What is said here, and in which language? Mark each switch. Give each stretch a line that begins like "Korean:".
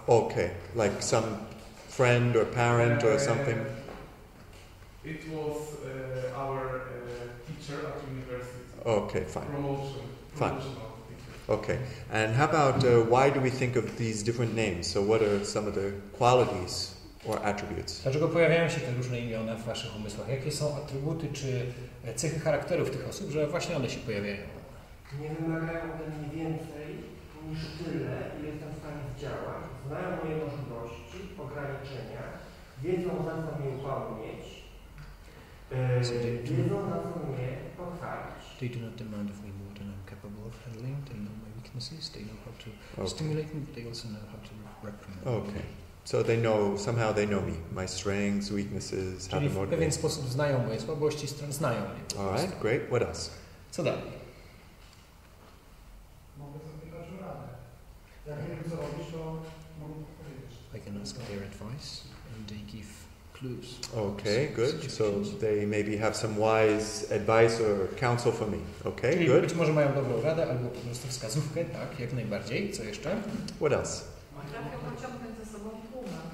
English: Okay, like some friend or parent or something. It was our teacher at university. Okay, fine. Promotional teacher. Okay, and how about why do we think of these different names? So what are some of the qualities or attributes?
Polish: Dlaczego pojawiają się te różne imiona w waszych umysłach? Jakie są atrybuty czy cechy charakterów tych osób, że właśnie one się pojawiają? Nie wymagają ode mnie więcej niż tyle, ile jestem w stanie zdziałać. Znają moje możliwości, ograniczenia, wiedzą, na co mnie upomnieć, wiedzą, na co mnie pochwalić.
English: They do not demand of me more than I'm capable of handling. They know my weaknesses. They know how to stimulate me, but they also know how to reprimand me. Okay. So they know, somehow they know me, my strengths, weaknesses, how to
Polish: Czyli w
English: motivate.
Polish: pewien sposób znają moje słabości, znają mnie.
English: All right, great. What else?
Polish: Co dalej? Mogę sobie dać radę. Jak nie wiem co robisz, to mogę powiedzieć.
English: I can ask their advice and they give clues. Okay, good. So they maybe have some wise advice or counsel for me. Okay,
Polish: Czyli
English: good.
Polish: być może mają dobrą radę albo po prostu wskazówkę, tak, jak najbardziej. Co jeszcze?
English: What else?
Polish: Potrafią pociągnąć ze sobą tłumy.